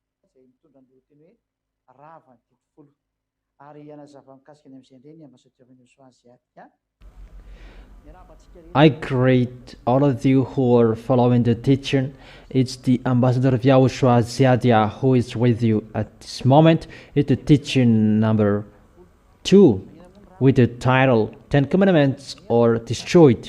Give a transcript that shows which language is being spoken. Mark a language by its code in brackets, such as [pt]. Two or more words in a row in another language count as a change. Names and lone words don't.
[mg] izay mitondra ny lohateny hoe rava ny tebofolo ary ianazava mikasika ny amin'izay indray ny ambassadeur-ny YAHVAH. [en] I greet all of you who are following the teaching. It's the ambassador of YAHOSHUAH who is with you at this moment. It's the teaching number 2 with the title 10 Commandments are Destroyed.